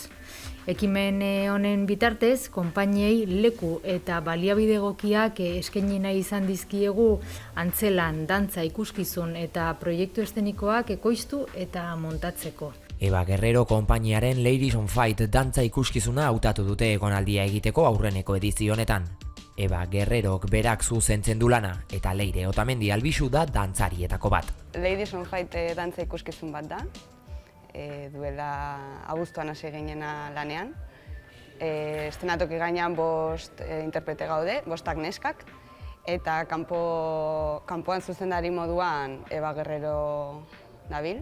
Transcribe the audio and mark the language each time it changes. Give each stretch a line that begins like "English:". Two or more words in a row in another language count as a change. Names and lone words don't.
Basque: Ekimen honen bitartez, konpainiei leku eta baliabide egokiak eskaini nahi izan dizkiegu antzelan, dantza, ikuskizun eta proiektu eszenikoak ekoiztu eta montatzeko. Eba Guerrero konpainiaren Ladies on Fight dantza ikuskizuna hautatu dute egonaldia egiteko aurreneko edizio honetan. Eba Guerrerok berak zuzentzen du lana eta Leire Otamendi Albisu da dantzarietako bat. Ladies on Fight dantza ikuskizun bat da. Duela abuztuan hasi ginena lanean. Eszenatoki gainean 5 interprete gaude, 5 neskak, eta kanpoan zuzendari moduan Eba Guerrero dabil.